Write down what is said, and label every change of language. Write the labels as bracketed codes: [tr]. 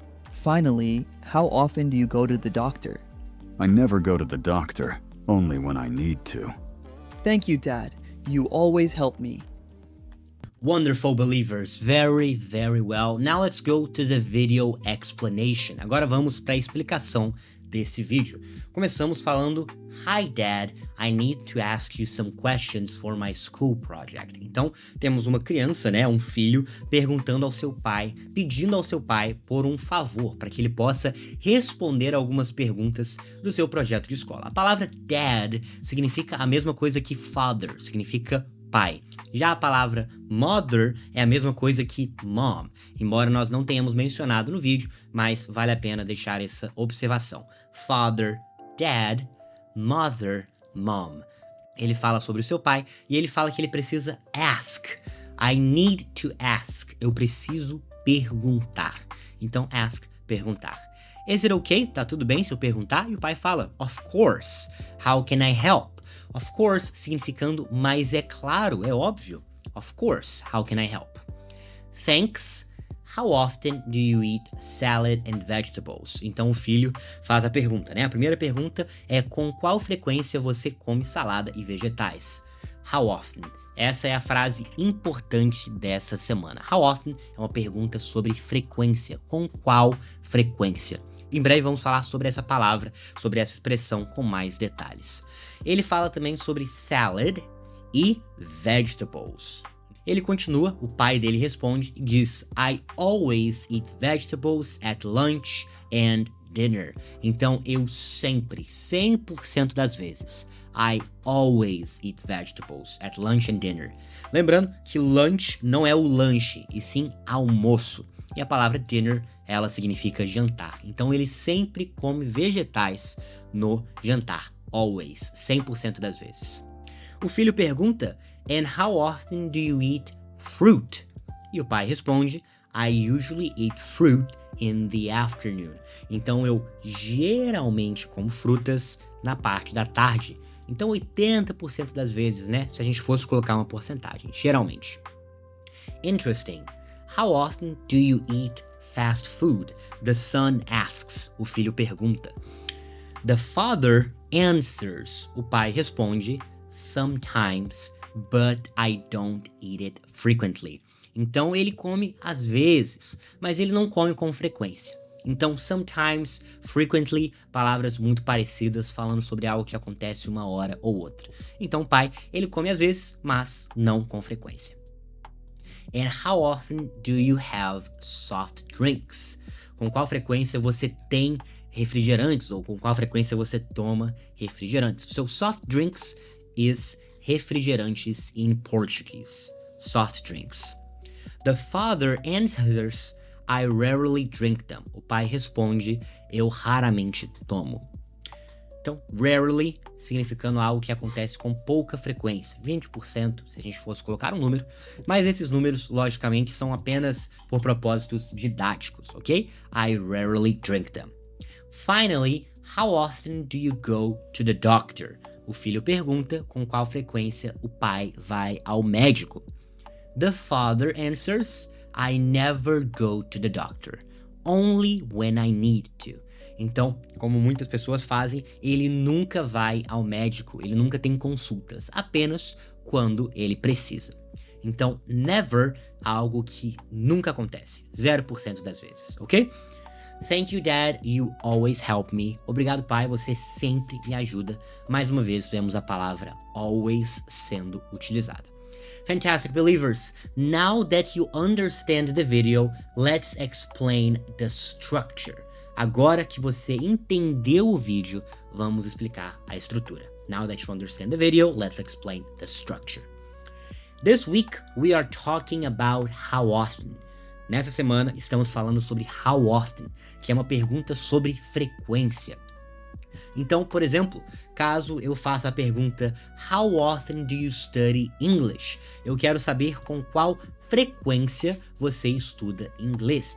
[en] Finally, how often do you go to the doctor? I never go to the doctor, only when I need to. Thank you, Dad. You always help me. Wonderful believers, very, very well. Now let's go to the video explanation. [pt] Agora vamos para a explicação desse vídeo. Começamos falando, [en] Hi Dad, I need to ask you some questions for my school project. [pt] Então, temos uma criança, um filho, perguntando ao seu pai, pedindo ao seu pai por um favor, para que ele possa responder algumas perguntas do seu projeto de escola. A palavra dad significa a mesma coisa que father, significa pai. Já a palavra mother é a mesma coisa que mom, embora nós não tenhamos mencionado no vídeo, mas vale a pena deixar essa observação. [en] Father, dad, mother, mom. [pt] Ele fala sobre o seu pai e ele fala que ele precisa ask. [en] I need to ask. [pt] Eu preciso perguntar. [en] Então, ask, perguntar. Is it okay? [pt] Tá tudo bem se eu perguntar? E o pai fala, [en] of course. How can I help? Of course, [pt] significando, mas é claro, é óbvio. [en] Of course, how can I help? Thanks. How often do you eat salad and vegetables? [pt] Então o filho faz a pergunta, A primeira pergunta é com qual frequência você come salada e vegetais? How often? Essa é a frase importante dessa semana. How often é uma pergunta sobre frequência. Com qual frequência? Em breve vamos falar sobre essa palavra, sobre essa expressão com mais detalhes. Ele fala também sobre salad e vegetables. Ele continua, o pai dele responde e diz [en] I always eat vegetables at lunch and dinner. [pt] Então eu sempre, 100% das vezes, [en] I always eat vegetables at lunch and dinner. [pt] Lembrando que lunch não é o lanche, e sim almoço. E a palavra dinner, ela significa jantar. Então ele sempre come vegetais no jantar. Always, 100% das vezes. O filho pergunta, [en] and how often do you eat fruit? [pt] E o pai responde, [en] I usually eat fruit in the afternoon. [pt] Então eu geralmente como frutas na parte da tarde. Então 80% das vezes, né? Se a gente fosse colocar uma porcentagem, geralmente. [en] Interesting. How often do you eat fast food? The son asks. [pt] O filho pergunta. [en] The father answers. [pt] O pai responde, [en] sometimes, but I don't eat it frequently. [pt] Então ele come às vezes, mas ele não come com frequência. Então, sometimes, frequently, palavras muito parecidas falando sobre algo que acontece uma hora ou outra. Então, o pai, ele come às vezes, mas não com frequência. [en] And how often do you have soft drinks? [pt] Com qual frequência você tem refrigerantes ou com qual frequência você toma refrigerantes? [en] So, soft drinks is refrigerantes in Portuguese. Soft drinks. The father answers, I rarely drink them. [pt] O pai responde, eu raramente tomo. Então, rarely, significando algo que acontece com pouca frequência. 20%, se a gente fosse colocar um número. Mas esses números, logicamente, são apenas por propósitos didáticos, ok? [en] I rarely drink them. Finally, how often do you go to the doctor? [pt] O filho pergunta com qual frequência o pai vai ao médico. [en] The father answers, I never go to the doctor, only when I need to. [pt] Então, como muitas pessoas fazem, ele nunca vai ao médico, ele nunca tem consultas, apenas quando ele precisa. Então, never, algo que nunca acontece, 0% das vezes, ok? [en] Thank you, Dad, you always help me. [pt] Obrigado, pai, você sempre me ajuda. Mais uma vez, vemos a palavra always sendo utilizada. [en] Fantastic believers, now that you understand the video, let's explain the structure. [pt] Agora que você entendeu o vídeo, vamos explicar a estrutura. [en] Now that you understand the video, let's explain the structure. This week, we are talking about how often. [pt] Nessa semana, estamos falando sobre how often, que é uma pergunta sobre frequência. Então, por exemplo, caso eu faça a pergunta [en] How often do you study English? [pt] Eu quero saber com qual frequência você estuda inglês.